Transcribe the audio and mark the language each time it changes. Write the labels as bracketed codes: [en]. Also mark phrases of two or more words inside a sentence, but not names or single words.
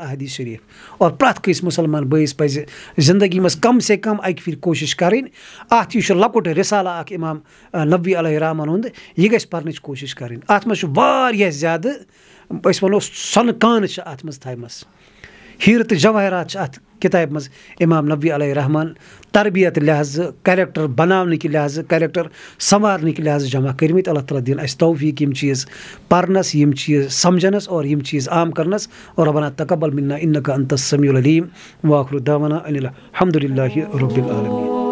[ks] احادیث شریٖف اور پرٛٮ۪تھ کٲنٛسہِ مُسلمان بٲیِس پزِ زندگی منٛز کم سے کم اکہِ پھِرِ کوٗشِش کرٕنۍ اتھ یہِ چھُ لۄکُٹ رِسالہ اکھ اِمام نبوی علیہ رحمان ہُنٛد یہِ گژھِ پرنٕچ کوٗشِش کرٕنۍ اتھ منٛز چھُ واریاہ زیادٕ أسۍ ونو سۄنہٕ کانہٕ چھِ اتھ منٛز تھایمژٕ ہیٖرٕ تہٕ جوٲہرات چھِ اتھ किताब मज इमाम नबी अलैहि रहमान तरबियत लिहाज [hi] कैरेक्टर बनाने के लिहाज [ks] कैरेक्टर संवारने के लिहाज जमा करमित। अल्लाह ताला दिन अस तौफीक यम चीज़ परनस यम चीज़ समझनस और यम चीज़ आम करनस। [ar] और ربنا تقبل منا إنك أنت السميع العليم وآخر دعوانا أن الحمد لله رب العالمين.